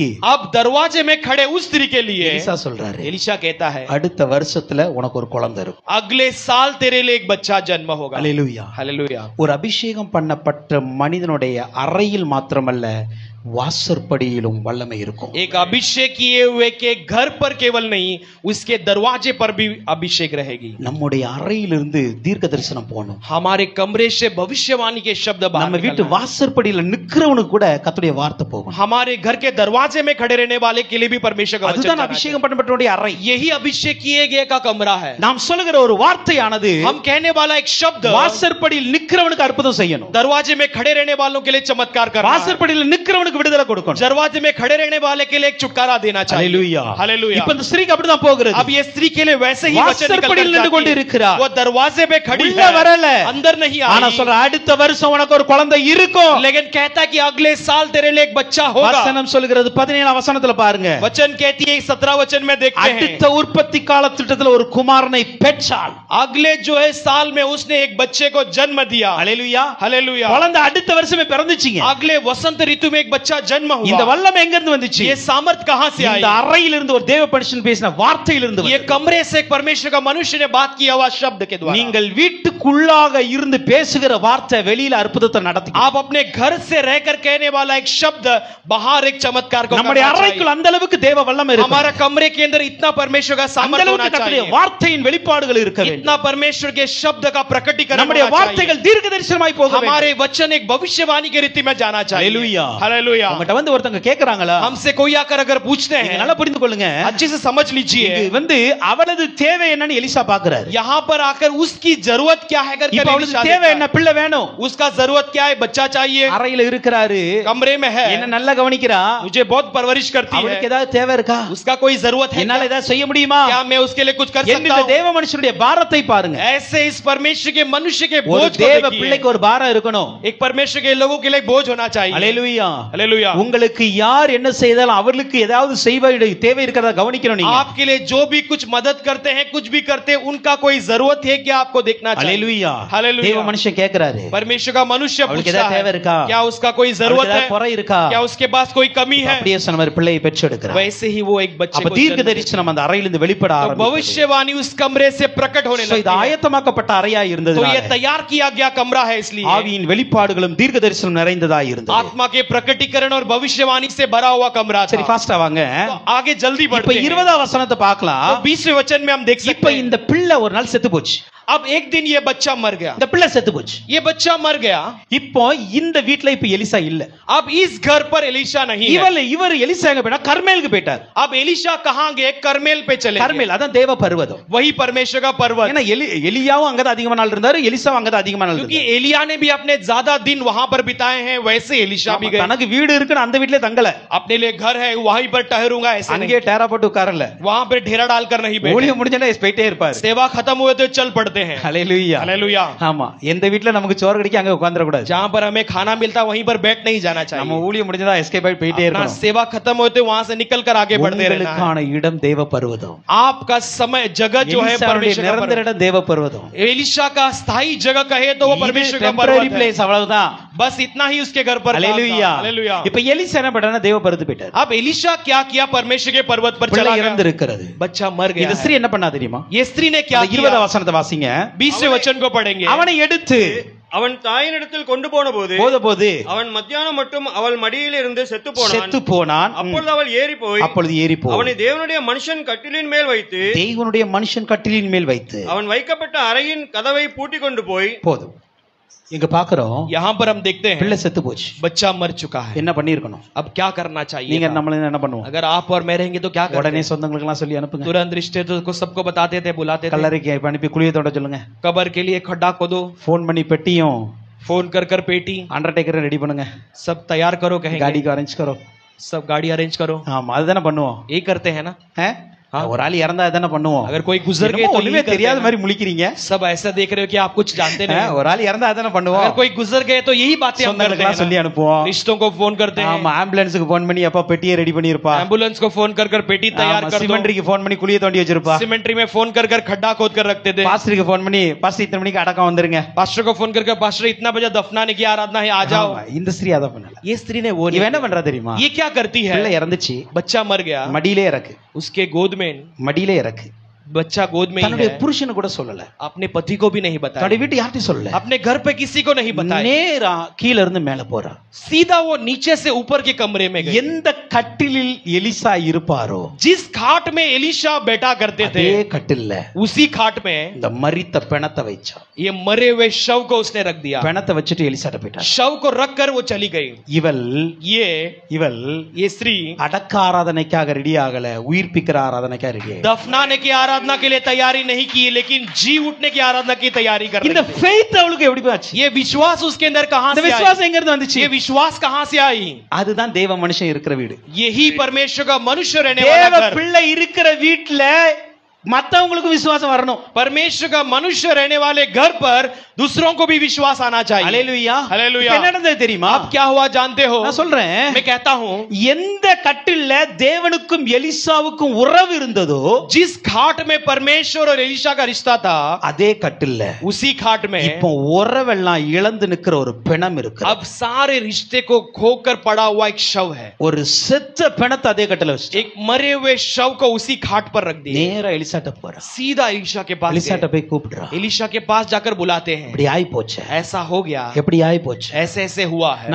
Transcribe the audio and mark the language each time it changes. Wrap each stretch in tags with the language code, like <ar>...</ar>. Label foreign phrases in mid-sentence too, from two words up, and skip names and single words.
<hi>अब दरवाजे में खड़े उस स्त्री के लिए</hi> <ta>எலிசா சொல்றாரு,</ta> <hi>एलिशा कहता है</hi> <ta>அடுத்த வருஷத்துல உனக்கு ஒரு குழந்தை இருக்கும்.</ta> <hi>अगले साल तेरे लिए एक बच्चा जन्म होगा।</hi> <ta>ஹalleluya.</ta> <hi>हालेलुया।</hi> <ta>ஒரு அபிஷேகம் பண்ணப்பட்ட மனிதனுடைய அறையில் மாத்திரமல்ல, வாசற்படியிலும் வல்லமை இருக்கும்.</ta> <hi>एक अभिषेक किए हुए के घर पर केवल नहीं, उसके दरवाजे पर भी अभिषेक रहेगी।</hi> <ta>நம்முடைய அறையிலிருந்து தீர்க்க தரிசனம் போகணும்.</ta> <hi>हमारे कमरे से भविष्यवाणी के शब्द बाहर</hi> <ta>நம்ம வீட்டு</ta> <hi>निकलना है।</hi> <ta>வாசற்படியில நிக்கிறவனுக்கு கூட கர்த்தருடைய வார்த்தை போகும்.</ta> <hi>हमारे घर के दरवाजे में खड़े रहने वाले के लिए भी परमेश्वर का वचन</hi> <ta>அதுதான்</ta> <hi>जाना</hi> <ta>அபிஷேகம் பண்ணப்பட்டவனுடைய அறை.</ta> <hi>चाहिए। यही अभिषेक किए गए का कमरा है।</hi> <ta>நாம் சொல்லுகிற ஒரு வார்த்தையானது</ta> <hi>हम कहने वाला एक शब्द</hi> <ta>வாசற்படியில் நிக்கிறவனுக்கு அற்புதம் செய்யணும்.</ta> <hi>दरवाजे में खड़े रहने वालों के लिए चमत्कार करना है।</hi> <ta>வாசற்படியில் நிக்கிறவனுக்கு நிக்கிறவனுக்கு விடுதலை கொடுக்கணும்.</ta> <hi>दरवाजे में खड़े रहने वाले के लिए एक छुटकारा देना चाहिए.</hi> <ta>ஹalleluya</ta> <hi>हालेलुया.</hi> <ta>இப்ப இந்த ஸ்திரீக்கு அப்படிதான் போகிறது.</ta> <hi>अब ये स्त्री के लिए वैसे ही वचन निकल</hi> <ta>வாசற்படியில் நின்று கொண்டு</ta> <hi>कर</hi> <ta>இருக்கிறார்.</ta> <hi>वो दरवाजे पे खड़ी</hi> <ta>உள்ள</ta> <hi>है,</hi> <ta>வரல,</ta> <hi>अंदर नहीं आई.</hi> <ta>ஆனா சொல்ற அடுத்த வருஷம் உனக்கு ஒரு குழந்தை இருக்கும்.</ta> <hi>लेकिन कहता है कि अगले साल तेरे लिए एक बच्चा होगा.</hi> <ta>வசனம் சொல்கிறது 17 வசனத்துல பாருங்க.</ta> <hi>वचन कहती है 17 वचन में देखते हैं</hi> <ta>அடுத்த உற்பத்தி கால திட்டத்துல ஒரு குமாரனை பெற்றாள்.</ta> <hi>अगले जो है साल में उसने एक बच्चे को जन्म दिया.</hi> <ta>ஹalleluya</ta> <hi>हालेलुया.</hi> <ta>குழந்தை அடுத்த வருஷமே பிறந்துச்சுங்க.</ta> <hi>अगले वसंत ऋतु में एक बच्चा जन्म</hi> <ta>இந்த</ta> <hi>हुआ.</hi> <ta>வல்லமை எங்க இருந்து வந்துச்சு?</ta> <hi>ये सामर्थ कहां से आई?</hi> <ta>இந்த அறையில் இருந்து ஒரு தேவ மனுஷன் பேசின வார்த்தையில் இருந்து</ta> <hi>ये कमरे से एक परमेश्वर का मनुष्य ने बात किया हुआ शब्द के द्वारा.</hi> <ta>நீங்கள் வீட்டுக்குள்ளாக இருந்து பேசுகிற வார்த்தை வெளியில அற்புதத்தை நடத்தி.</ta> <hi>आप अपने घर से रहकर कहने वाला एक शब्द बाहर एक चमत्कार को</hi> <ta>நம்முடைய அறைக்குள் அந்த அளவுக்கு தேவ வல்லமை இருக்கு.</ta> <hi>हमारा कमरे के अंदर इतना परमेश्वर का</hi> <ta>அந்த</ta> <hi>सामर्थ्य होना</hi> <ta>அளவுக்கு கர்த்தருடைய</ta> <hi>चाहिए.</hi> <ta>வார்த்தையின் வெளிப்பாடுகள் இருக்க வேண்டும்.</ta> <hi>इतना परमेश्वर के शब्द का प्रकटीकरण</hi> <ta>நம்முடைய</ta> <hi>होना चाहिए.</hi> <ta>வார்த்தைகள் தீர்க்கதரிசனமாய் போக வேண்டும்.</ta> <hi>हमारे वचन एक भविष्यवाणी की रीति में जाना चाहिए. हालेलुया. हालेलुया.</hi> <ta>உங்கட்ட வந்து ஒருத்தங்க கேக்குறாங்களா?</ta> <hi>हमसे कोई आकर अगर पूछते</hi> <ta>நீங்க</ta> <hi>हैं</hi> <ta>நல்லா புரிந்து கொள்ளுங்க.</ta> <hi>अच्छे से समझ लीजिए.</hi> <ta>இது வந்து அவளது தேவை என்னன்னு எலிசா பாக்குறாரு.</ta> <hi>यहाँ पर आकर उसकी जरूरत क्या है करके</hi> <ta>இப்ப அவளுக்கு தேவை என்ன? பிள்ளை வேணும்.</ta> <hi>उसका जरूरत क्या है? बच्चा चाहिए.</hi> <ta>அறையில இருக்கிறாரு,</ta> <hi>कमरे में है,</hi> <ta>என்ன நல்லா கவனிக்கிறா,</ta> <hi>मुझे बहुत परवरिश करती है.</hi> <ta>அவளுக்கு ஏதாவது தேவை இருக்கா?</ta> <hi>उसका कोई जरूरत है</hi> <ta>என்னால</ta> <hi>क्या?</hi> <ta>ஏதாவது செய்ய முடியுமா?</ta> <hi>क्या मैं उसके लिए कुछ कर</hi> <ta>இந்த</ta> <hi>सकता हूँ?</hi> <ta>தேவ மனுஷனுடைய பாரத்தை பாருங்க.</ta> <hi>ऐसे इस परमेश्वर के मनुष्य के</hi> <ta>ஒரு</ta> <hi>बोझ को</hi> <ta>தேவ</ta> <hi>देखिए.</hi> <ta>பிள்ளைக்கு ஒரு பாரம் இருக்கணும்.</ta> <hi>एक परमेश्वर के लोगों के लिए बोझ होना चाहिए.</hi> <ta>ஹalleluya.</ta> <hi>हालेलुया.</hi> <ta>உங்களுக்கு யார் என்ன செய்தாலும் அவர்களுக்கு ஏதாவது செய்வதற்கு தேவை இருக்கிறதா கவனிக்கணும் நீங்க.</ta> <hi>आपके लिए जो भी कुछ मदद करते हैं, कुछ भी करते हैं, उनका कोई जरूरत है क्या आपको देखना चाहिए.</hi> <ta>ஹalleluya.</ta> <hi>हालेलुया.</hi> <ta>தேவ மனுஷன் கேக்குறாரு,</ta> <hi>परमेश्वर का मनुष्य</hi> <ta>அவளுக்கு</ta> <hi>पूछता</hi> <ta>ஏதாவது தேவை</ta> <hi>है</hi> <ta>இருக்கா?</ta> <hi>क्या उसका कोई जरूरत</hi> <ta>அவளுக்கு</ta> <hi>है,</hi> <ta>ஏதாவது குறை இருக்கா?</ta> <hi>क्या उसके पास कोई कमी है.</hi> <ta>அப்படியே சொன்ன மாதிரி பிள்ளையை பெற்றெடுக்கிறார்.</ta> <hi>वैसे ही वो एक बच्चे</hi> <ta>அப்ப</ta> <hi>को</hi> <ta>தீர்க்க</ta> <hi>जन्म देता है.</hi> <ta>தரிசனம் அந்த அறையிலிருந்து வெளிப்பட</ta> <hi>तो</hi> <ta>ஆரம்பிச்சது.</ta> <hi>भविष्यवाणी उस कमरे से प्रकट होने</hi> <ta>So, இது</ta> <hi>लगती है.</hi> <ta>ஆயத்தமாக்கப்பட்ட அறையா</ta> <hi>तो</hi> <ta>இருந்தது.</ta> <hi>ये तैयार किया गया कमरा है, इसलिए</hi> <ta>ஆவியின் வெளிப்பாடுகளும் தீர்க்க தரிசனம் நிறைந்ததா இருந்தது.</ta> <hi>आत्मा के प्रकटीकरण और भविष्यवाणी से भरा हुआ कमरा था.</hi> <ta>சரி ஃபாஸ்டா வாங்க.</ta> <hi>तो आगे जल्दी</hi> <ta>இப்ப</ta> <hi>बढ़ते हैं.</hi> <ta>20ஆம் வசனத்தை</ta> <hi>तो</hi> <ta>பார்க்கலாம்.</ta> <hi>20वें वचन में हम देख</hi> <ta>இப்ப</ta> <hi>सकते हैं.</hi> <ta>இந்த பிள்ளை ஒரு நாள் செத்து போச்சு.</ta> <hi>अब एक दिन ये बच्चा मर गया.</hi> <ta>இந்த பிள்ளை செத்து போச்சு.</ta> <hi>ये बच्चा मर गया.</hi> <ta>இப்போ இந்த வீட்ல இப்ப எலிசா இல்ல.</ta> <hi>अब इस घर पर एलीशा नहीं है.</hi> <ta>இவர் எலிசா எங்க போயிட்டா? கர்மேலுக்கு போயிட்டார்.</ta> <hi>अब एलीशा कहां गए? करमेल पे चले गए.</hi> <ta>கர்மேல் அதான் தேவ பர்வதம்.</ta> <hi>वही परमेश्वर का पर्वत.</hi> <ta>ஏன்னா எலியாவும் அங்கதான் அதிகமா நாள் இருந்தாரு, எலிசாவும் அங்கதான் அதிகமா நாள்</ta> <hi>क्योंकि</hi> <ta>இருந்தாரு.</ta> <hi>एलिया ने भी अपने ज्यादा दिन वहां पर बिताए हैं, वैसे एलीशा भी गए.</hi> <ta>தனக்கு வீடு இருக்குன்னு அந்த வீட்லயே தங்கல.</ta> <hi>अपने लिए घर है, वहीं पर ठहरूंगा ऐसे</hi> <ta>அங்கே</ta> <hi>नहीं.</hi> <ta>டேரா போட்டு உட்காரல.</ta> <hi>वहां पर ढेरा डालकर नहीं बैठे.</hi> <ta>ஊழியம் முடிஞ்சா போயிட்டே இருப்பாரு.</ta> <hi>सेवा खत्म हुए तो चल पड़ते हैं.</hi> <ta>ஹalleluya.</ta> <hi>हालेलुया.</hi> <ta>ஆமா, எந்த வீட்ல நமக்கு சோறு கிடைக்க அங்க உட்கார்ந்திர கூடாது.</ta> <hi>जहां पर हमें खाना मिलता वहीं पर बैठ नहीं जाना</hi> <ta>நம்ம</ta> <hi>चाहिए.</hi> <ta>ஊழியம் முடிஞ்சதா எஸ்கேப் ஆகி போயிட்டே</ta> <hi>अपना</hi> <ta>இருக்கணும்.</ta> <hi>सेवा खत्म होते वहां से निकल कर आगे बढ़ते रहना है.</hi> <ta>உங்களுக்கான இடம் தேவ பர்வதம்.</ta> <hi>आपका समय जगह जो है</hi> <ta>எலிசாவுடைய</ta> <hi>परमेश्वर का</hi> <ta>நிரந்தர</ta> <hi>पर्वत.</hi> <ta>இடம் தேவ பர்வதம்.</ta> <hi>एलिशा का स्थायी जगह कहे तो वो परमेश्वर का</hi> <ta>டெம்பரரி</ta> <hi>पर्वत है.</hi> <ta>பிளேஸ் அவ்வளவுதான்.</ta> <hi>बस इतना ही उसके घर पर था.</hi> <ta>ஹalleluya.</ta> <hi>हालेलुया.</hi> <ta>இப்ப எலிசா என்ன பண்றானா? தேவ பர்வத்து போயிட்டார்.</ta> <hi>अब एलिशा क्या किया? परमेश्वर के पर्वत पर</hi> <ta>பிள்ளை</ta> <hi>चला</hi> <ta>இறந்து</ta> <hi>गया.</hi> <ta>இருக்கிறது.</ta> <hi>बच्चा मर गया</hi> <ta>இந்த</ta> <hi>है.</hi> <ta>ஸ்திரீ என்ன பண்ணா தெரியுமா?</ta> <hi>ये स्त्री ने क्या</hi> <ta>20ஆம்</ta> <hi>किया?</hi> <ta>வசனத்தை வாசிங்க.</ta> <hi>20वें वचन को पढ़ेंगे.</hi> <ta>அவனை எடுத்து அவன் தாயினிடத்தில் கொண்டு போன போது போது அவன் மத்தியானம் மட்டும் அவள் மடியில் இருந்து செத்து செத்து போனான். போனான். அப்பொழுது அவள் ஏறி போய் அப்பொழுது ஏறி போய் அவனை தேவனுடைய மனுஷன் கட்டிலின் மேல் வைத்து தேவனுடைய மனுஷன் கட்டிலின் மேல் வைத்து அவன் வைக்கப்பட்ட அறையின் கதவை பூட்டி கொண்டு போய் போதும். இங்க பாக்குறோம்,</ta> <hi>यहाँ पर हम देखते हैं</hi> <ta>பிள்ளை செத்து போச்சு.</ta> <hi>बच्चा मर चुका है.</hi> <ta>என்ன பண்ணிருக்கணும்?</ta> <hi>अब क्या करना चाहिए?</hi> <ta>நீங்க நம்மள என்ன பண்ணுவோம்?</ta> <hi>अगर आप और मैं रहेंगे तो क्या करेंगे?</hi> <ta>உடனே சொந்தங்களுக்கு எல்லாம் சொல்லி அனுப்புங்க.</ta> <hi>तुरंत रिश्तेदारों को सबको बताते थे, बुलाते थे.</hi> <ta>கல்லறைக்கு அனுப்பி குழியை தோண்ட சொல்லுங்க.</ta> <hi>कब्र के लिए खड्डा खोदो.</hi> <ta>போன் பண்ணி பெட்டியும்</ta> <hi>फोन कर कर पेटी</hi> <ta>அண்டர்டேக்கரை ரெடி பண்ணுங்க.</ta> <hi>सब तैयार करो, कहेंगे. गाड़ी को अरेंज करो. सब गाड़ी अरेंज करो.</hi> <ta>ஆமா, அதுதானே பண்ணுவோம்.</ta> <hi>यही करते हैं ना.</hi> <ta>ஒரு ஆள் இறந்தா தானே பண்ணுவோம்.</ta> <hi>अगर कोई गुजर गए तो</hi> <ta>ஒண்ணுமே தெரியாத மாதிரி முழிக்கிறீங்க.</ta> <hi>सब ऐसा देख रहे हो कि आप कुछ जानते नहीं.</hi> <ta>ஒரு ஆள் இறந்தா தானே பண்ணுவோம்.</ta> <hi>अगर कोई गुजर गए तो यही बातें हम करते हैं.</hi> <ta>சொல்லி அனுப்புவோம்.</ta> <hi>रिश्तों को फोन करते हैं.</hi> <ta>ஆமா, ஆம்புலன்ஸ்க்கு போன் பண்ணி அப்பா பெட்டியை ரெடி பண்ணிருப்பா.</ta> <hi>एम्बुलेंस को फोन कर कर पेटी तैयार कर दो.</hi> <ta>சிமெண்ட்ரிக்கு போன் பண்ணி குழியை தோண்டி வச்சிருப்பா.</ta> <hi>सिमेंट्री में फोन कर कर खड्डा खोद कर रखते थे.</hi> <ta>பாஸ்டருக்கு போன் பண்ணி பாஸ்டர் இத்தனை மணிக்கு அடக்கம் வந்துருங்க.</ta> <hi>पास्टर को फोन करके पास्टर इतना बजे दफनाने की आराधना है, आ जाओ.</hi> <ta>இந்த ஸ்திரீ அத பண்ணல.</ta> <hi>ये स्त्री ने वो</hi> <ta>இவ என்ன பண்றா தெரியுமா?</ta> <hi>ये क्या करती है?</hi> <ta>பிள்ளை இறந்துச்சு,</ta> <hi>बच्चा मर गया,</hi> <ta>மடியிலே இறக்கு.</ta> <hi>उसके गोद में</hi> <ta>மடியிலே இறக்கு.</ta> <hi>बच्चा गोद में ही</hi> <ta>தன்னுடைய</ta> <hi>है.</hi> <ta>புருஷன் கூட சொல்லல.</ta> <hi>अपने पति को भी नहीं बताया.</hi> <ta>தன்னுடைய வீட்டு யார்கிட்டயும் சொல்லல.</ta> <hi>अपने घर पे किसी को नहीं बताया.</hi> <ta>நேரா கீழ இருந்து மேல போறா.</ta> <hi>सीधा वो नीचे से ऊपर के कमरे में गई.</hi> <ta>எந்த கட்டிலில் எலிசா இருப்பாரோ,</ta> <hi>जिस खाट में एलीशा बैठा करते थे,</hi> <ta>அதே கட்டில்ல</ta> <hi>उसी खाट में</hi> <ta>இந்த மரித்த பிணத்தை வச்சா.</ta> <hi>ये मरे हुए शव को उसने रख दिया.</hi> <ta>பிணத்தை வச்சுட்டு எலிசாட்ட போயிட்டா.</ta> <hi>शव को रख कर वो चली गई.</hi> <ta>இவள்</ta> <hi>ये स्त्री</hi> <ta>அடக்க ஆராதனைக்காக ரெடி ஆகல, உயிர்ப்பிக்கிற ஆராதனைக்காக ரெடி ஆகல.</ta> <hi>दफनाने की आराधना आराधना के लिए तैयारी नहीं की, लेकिन जी उठने की आराधना की तैयारी कर</hi> <ta>இந்த</ta> <hi>रही थी।</hi> <ta>faith அவளுக்கு எப்படி போச்சு?</ta> <hi>ये विश्वास उसके अंदर कहां</hi> <ta>இந்த</ta> <hi>से</hi> <ta>விசுவாசம்</ta> <hi>आई?</hi> <ta>எங்க இருந்து வந்துச்சு?</ta> <hi>ये विश्वास कहां से आई?</hi> <ta>அதுதான் தேவ மனுஷன் இருக்கிற வீடு.</ta> <hi>यही परमेश्वर का मनुष्य रहने वाला</hi> <ta>தேவ</ta> <hi>घर।</hi> <ta>பிள்ளை இருக்கிற வீட்ல மத்தவங்களுக்கு விசுவாசம் வரணும்.</ta> <hi>परमेश्वर का मनुष्य रहने वाले घर पर दूसरों को भी विश्वास आना चाहिए।</hi> <ta>ஹalleluya.</ta> <hi>हालेलुया।</hi> <ta>என்ன நடந்தது தெரியுமா?</ta> <hi>अब क्या हुआ जानते हो?</hi> <ta>நான் சொல்றேன்.</ta> <hi>मैं कहता हूं,</hi> <ta>எந்த கட்டில்ல தேவனுக்கும் எலிசாவுக்கும் உறவு இருந்ததோ,</ta> <hi>जिस खाट में परमेश्वर और एलिशा का रिश्ता था,</hi> <ta>அதே கட்டில்ல</ta> <hi>उसी खाट में</hi> <ta>இப்போ உறவெல்லாம் இழந்து நிக்கிற ஒரு பிணம் இருக்கு.</ta> <hi>अब सारे रिश्ते को खोकर पड़ा हुआ एक शव है।</hi> <ta>ஒரு செத்த பிணத்தை அதே கட்டில வச்சு</ta> <hi>एक मरे हुए शव को उसी खाट पर रख दिया।</hi> <ta>நேரா எலிசாட்ட போறா.</ta> <hi>सीधा एलिशा के पास</hi> <ta>எலிசாட்ட</ta> <hi>गए।</hi> <ta>போய் கூப்பிடுறா.</ta> <hi>एलिशा के पास जाकर बुलाते हैं।</hi> <ta>இப்படி ஆயி போச்சு.</ta> <hi>ऐसा हो गया,</hi> <ta>எப்படி ஆயி போச்சு?</ta> <hi>ऐसे ऐसे हुआ है।</hi>